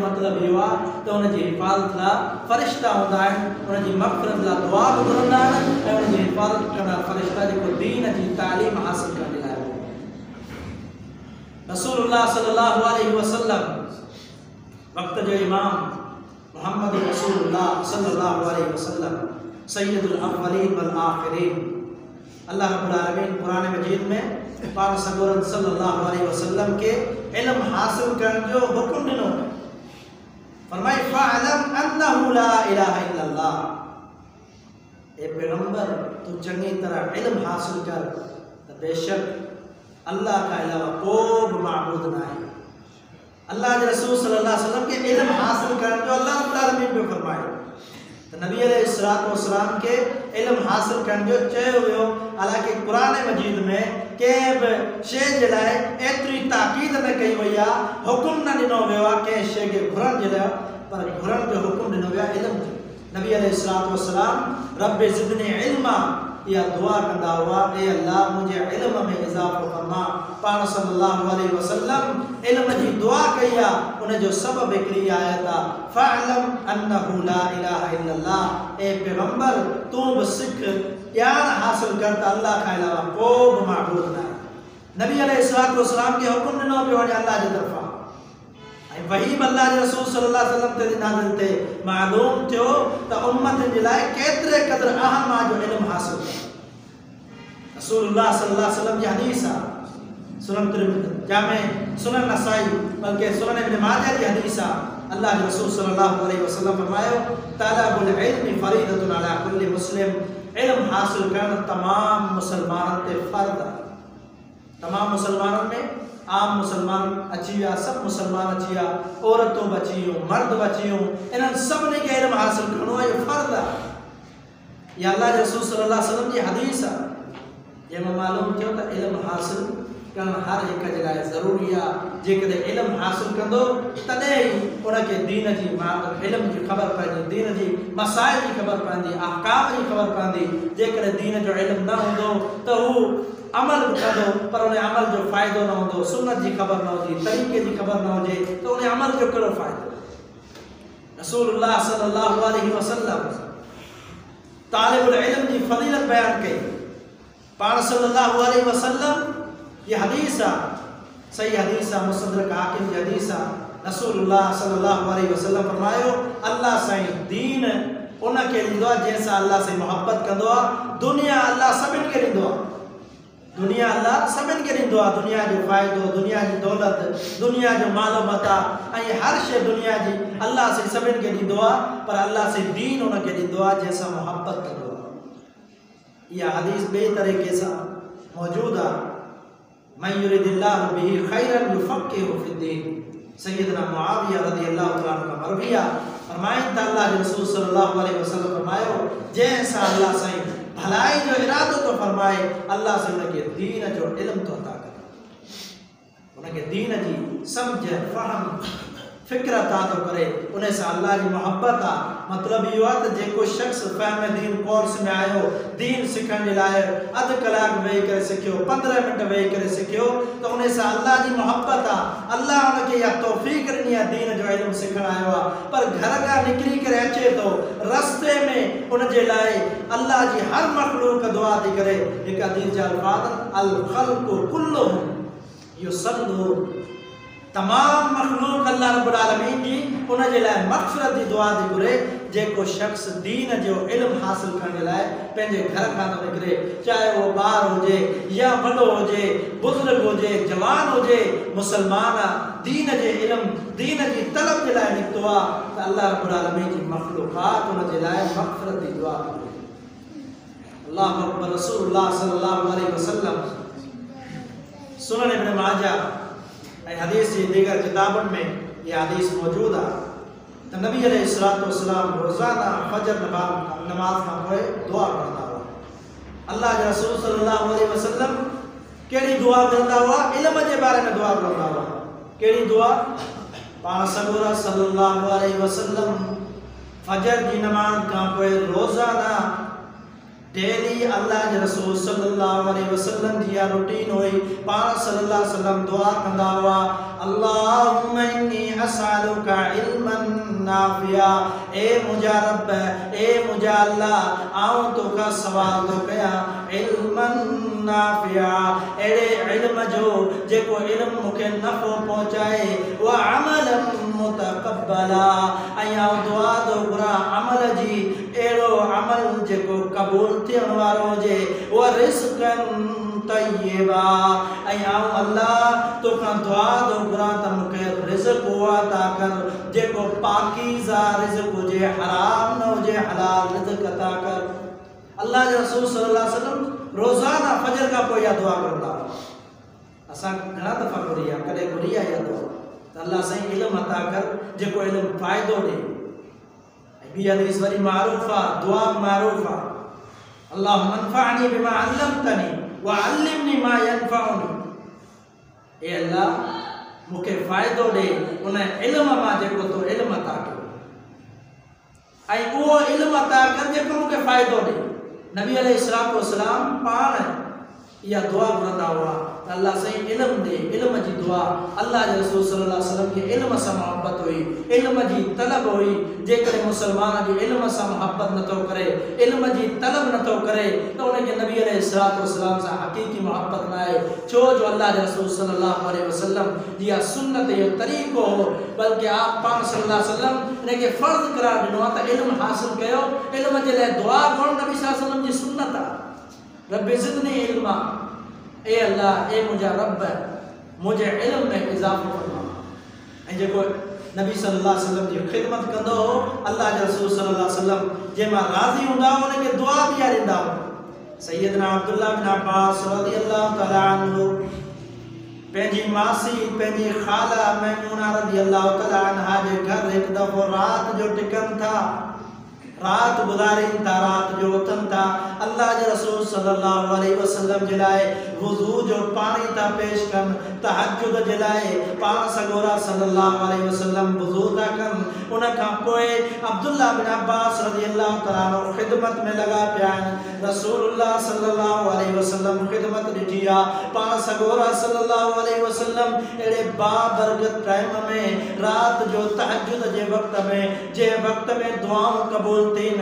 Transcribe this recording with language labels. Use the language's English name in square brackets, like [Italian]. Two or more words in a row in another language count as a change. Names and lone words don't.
[Sindhi] मतिलबु इहो आहे त उनजी हिफ़ाज़त लाइ फरिश्ता हूंदा आहिनि, उनजी मग़फ़िरत लाइ दुआ बि घुरंदा आहिनि ऐं उनजी हिफ़ाज़त कंदा फरिश्ता जेको दीन जी तालीम हासिल करण जे लाइ। [Arabic] رسول الله صلى الله عليه وسلم [Sindhi] वक़्त जो इमाम मोहम्मद [Arabic] رسول الله صلى الله عليه وسلم سيد الأولين والآخرين, الله رب العالمين [Sindhi] कुरान मजीद में पाक सगोरन [Arabic] صلى الله عليه وسلم [Sindhi] के इल्म हासिल करण जो हुक्म ॾिनो। [Arabic] फरमाई فاعلم أنه لا إله إلا الله, [Sindhi] ए पैगंबर तू चंगी तरह इल्म हासिल कर त बेशक अल्लाह का अलावा को भी माबूद ना है। अल्लाह के रसूल [Arabic] صلى الله عليه وسلم [Sindhi] के इल्म हासिल करने जो [Arabic] الله رب العالمين [Sindhi] पे फरमाए तो नबी [Arabic] عليه الصلاة والسلام [Sindhi] के इल्म हासिल करने जो चयो वियो। हालांकि कुरान मजीद में कंहिं बि शइ जे लाइ एतिरी ताक़ीद न कई वई आहे, हुकुम न ॾिनो वियो आहे कंहिं शइ खे घुरण जे लाइ, पर घुरण जो हुकुम ॾिनो वियो आहे इल्म जो। नबी [Arabic] عليه الصلاة والسلام رب زدني علما [Sindhi] या दुआ कंदा हुआ, ए अल्लाह मुझे इल्म में इजाफो फरमा। पाण [Arabic] صلى الله عليه وسلم [Sindhi] इल्म जी दुआ कई आहे, उन जो सबब हिकिड़ी आयत आहे [Arabic] فاعلم أنه لا إله إلا الله, [Sindhi] ए पैगंबर तू भी सिख ज्ञान हासिल कर त अल्लाह के अलावा को भी माबूद न आहे। नबी [Arabic] عليه الصلاة والسلام [Sindhi] के हुक्म ॾिनो पियो वञे अल्लाह जी तरफ़ां, ऐं वही अल्लाह जे रसूल [Arabic] صلى الله عليه وسلم [Sindhi] ते नाज़िल थिए, मालूम थियो त उम्मत जे लाइ केतिरे क़दुरु अहम आहे जो इल्म हासिल करणु। [Arabic] رسول الله صلى الله عليه وسلم [Sindhi] जी हदीस आहे सुनन तिरमिज़ी जामे सुनन नसाई बल्कि सुनन इब्न माजा जी हदीस अल्लाह के रसूल [Arabic] صلى الله عليه وسلم [Sindhi] फरमायो [Arabic] طلب العلم فريضة على كل مسلم. [Urdu] علم حاصل کرنا تمام مسلمانوں تے فرض ہے. تمام مسلمانوں میں عام مسلمان اچیا، سب مسلمان اچیا، عورتوں بچیو، مرد بچیو، ان سب نے کے علم حاصل کرنا یہ فرض ہے. یہ اللہ کے رسول [Arabic] صلى الله عليه وسلم [Urdu] کی حدیث ہے. یہ معلوم کیوں تھا علم حاصل کرنا ہر ایک جگہ ضروری ہے. [Sindhi] जेकॾहिं इल्म हासिल कंदो तॾहिं ई उनखे दीन जी इल्म जी ख़बर पवंदी, दीन जी मसाइल जी ख़बर पवंदी, अहकाम जी ख़बर पवंदी। जेकॾहिं दीन जो इल्म न हूंदो त हू अमल कंदो पर उन अमल जो फ़ाइदो न हूंदो, सुन्नत जी ख़बर न हुजे, तरीक़े जी ख़बर न हुजे त उन अमल जो कहिड़ो फ़ाइदो। रसूलुल्लाह [Arabic] صلى الله عليه وسلم [Sindhi] तालिबुल इल्म जी फ़ज़ीलत बयान कई। पाण [Arabic] صلى الله عليه وسلم [Sindhi] ये हदीस सही हदीस मुसद्दरक हाकिम जी हदीस [Arabic] رسول الله صلى الله عليه وسلم [Sindhi] फरमायो अल्लाह साईं दीन उनखे ॾींदो आहे जंहिंसां अल्लाह सां मोहब्बत कंदो आहे। दुनिया अल्लाह सभिनि खे ॾींदो आहे, दुनिया अल्लाह सभिनि खे ॾींदो आहे। दुनिया जो फ़ाइदो, दुनिया जी दौलत, दुनिया जो मालो मता ऐं हर शइ दुनिया जी अल्लाह सां सभिनि खे ॾींदो आहे, पर अल्लाह सां दीन उनखे ॾींदो आहे जंहिंसां मोहब्बत कंदो आहे। इहा हदीस ॿिए तरीक़े सां मौजूदु आहे। [Arabic] من يرد الله به خيرا يفقهه في الدين. [Sindhi] सैयदना मुआविया [Arabic] رضي الله تعالى عنه [Sindhi] मरविया फरमाइनि त अल्लाह के रसूल [Arabic] صلى الله عليه وسلم [Sindhi] फरमायो जंहिंसां अल्लाह साईं भलाई जो इरादो तो फरमाए अल्लाह से उनके दीन जो इल्म तो अता करे, उनके दीन जी समझ फहम फिक्र अता तो करे, उन्हें से अल्लाह की मोहब्बत आ। मतलब यो आहे त जेको शख्स फहम दीन कोर्स में आयो, दीन सिखण जे लाइ अध कलाक वेही करे सिखियो, 15 मिनट वेही करे सिखियो त उन्हें से अल्लाह जी मोहब्बत आ। अल्लाह उनके या तौफीक ॾिनी आहे दीन जो इल्म सिखण आयो आहे, पर घर खां निकिरी करे अचे तो रस्ते में उन जे लाइ अल्लाह जी हर मखलूक दुआ थी करे। हिकु हदीस जा अल्फाज़ [Arabic] الخلق كلهم يصلون, [Sindhi] तमाम मखलूक [Arabic] الله رب العالمين [Sindhi] जी उन जे लाइ मग़फ़िरत जी दुआ थी घुरे। जेको शख्स दीन जो इल्म हासिल करण लाइ पंहिंजे घर खां थो निकिरे, चाहे वो ॿार हुजे या वॾो हुजे, बुज़ुर्ग हुजे, जवान हुजे, मुसलमान दीन जे इल्म दीन जी तलब जे लाइ निकितो आहे त [Arabic] الله رب العالمين [Sindhi] जी मखलूक़ात उन जे लाइ मग़फ़िरत जी दुआ थी घुरे। [Arabic] الله أكبر. رسول الله صلى الله عليه وسلم [Urdu] سنن ابن ماجہ حدیث کی دیگر کتابن میں یہ حدیث موجود ہے. [Sindhi] तो नबी [Arabic] عليه الصلاة والسلام [Sindhi] रोज़ाना फजर नमाज का पोए दुआ करता हुआ। अल्लाह के रसूल [Arabic] صلى الله عليه وسلم [Sindhi] केड़ी दुआ करता हुआ, इल्म के बारे में दुआ करता हुआ। केड़ी दुआ? पाण सगोरा [Arabic] صلى الله عليه وسلم [Sindhi] फजर की नमाज का पोए रोज़ाना डेली अल्लाह के रसूल [Arabic] صلى الله عليه وسلم [Sindhi] जी रूटीन हुई। पाण [Arabic] صلى الله عليه وسلم [Sindhi] दुआ कंदा हुआ [Arabic] اللهم إني أسألك علما نافعا. [Sindhi] ए मुझा रब, ए मुझा अल्लाह आऊं तो का सवाल तो कया [Arabic] علما نافعا, [Sindhi] एड़े इल्म जो जेको इल्म मुखे नफ़ो पहुंचाए, [Arabic] وعملا متقبلا, [Sindhi] आऊं दुआ तो घुरा अमल जी एड़ो अमल जेको कबूल थियण वारो हुजे, [Arabic] ورزقا طيبا, [Sindhi] आऊं अल्लाह तोखां दुआ तो घुरा त मुखे रिज़्क़ अता कर जेको पाकीज़ा रिज़्क़ हुजे, हराम न हुजे, हलाल रिज़्क़ अता कर। अल्लाह के रसूल [Arabic] صلى الله عليه وسلم [Sindhi] रोज़ाना फजर का पोइ इहा दुआ करदा। असां घणा दफ़ा घुरी आहे, कॾहिं घुरी आहे इहा दुआ त अल्लाह साईं इल्म अता कर जेको इल्म फ़ाइदो ॾे। ॿी हदीस वरी मारूफ़ आहे, दुआ मारूफ़ आहे [Arabic] اللهم انفعني بما علمتني وعلمني ما ينفعني. [Sindhi] ए अल्लाह मुखे फ़ाइदो ॾे उन इल्म मां जेको तो इल्म अता कयो, ऐं उहो इल्म अता कर जेको मुखे फ़ाइदो ॾे। नबी [Arabic] عليه الصلاة والسلام [Sindhi] पाण इहा दुआ घुरंदा हुआ त अल्लाह साईं इल्म ॾे, इल्म जी दुआ। अल्लाह जे रसूल [Arabic] صلى الله عليه وسلم [Sindhi] खे इल्म सां मोहब्बत हुई, इल्म जी तलब हुई। जेकॾहिं मुसलमान जी इल्म सां मोहब्बत नथो करे, इल्म जी तलब नथो करे त उनखे नबी [Arabic] عليه الصلاة والسلام [Sindhi] सां हक़ीक़ी मोहब्बत न आहे। छो जो अल्लाह जे रसूल [Arabic] صلى الله عليه وسلم [Sindhi] जी इहा सुन्नत, इहो तरीक़ो हो, बल्कि आप पाण [Arabic] صلى الله عليه وسلم [Sindhi] इनखे फ़र्ज़ करार ॾिनो आहे त इल्म हासिल कयो। इल्म जे लाइ दुआ करणु नबी [Arabic] صلى الله عليه وسلم [Sindhi] जी सुन्नत आहे। [Arabic] رب زدني علما, [Sindhi] ए अल्लाह ए मुझा रब मुझे इल्म में इजाफो फरमा। ऐं जेको नबी [Arabic] صلى الله عليه وسلم [Sindhi] जी खिदमत कंदो हो अल्लाह जे रसूल [Arabic] صلى الله عليه وسلم [Sindhi] जे मां राज़ी हूंदा उनखे दुआ बि ॾींदा हो। सैयदना अब्दुल्लाह बिन अब्बास [Arabic] رضي الله تعالى عنه [Sindhi] पंहिंजी मासी पंहिंजी ख़ाला मैमूना [Arabic] رضي الله تعالى عنها [Sindhi] जे घर हिकु दफ़ो रात जो टिकनि था, रात गुज़ारीनि था, रात जो उथनि था। अल्लाह जे रसूल [Arabic] صلى الله عليه وسلم [Sindhi] जे लाइ वुज़ू जो पाणी था पेश कनि, तहज्जुद जे लाइ पाण सॻोरा [Arabic] صلى الله عليه وسلم [Sindhi] वुज़ू था कनि। उन खां पोइ अब्दुल्लाह बिन अब्बास [Arabic] رضي الله تعالى عنه [Sindhi] ख़िदमत में लॻा पिया आहिनि। [Arabic] رسول الله صلى الله عليه وسلم [Sindhi] ख़िदमत ॾिठी आहे। पाण सॻोरा [Arabic] صلى الله عليه وسلم [Sindhi] अहिड़े बाबरकत टाइम में रात जो तहज्जुद जे वक़्त में जे वक़्त में दुआऊं क़बूल थियनि,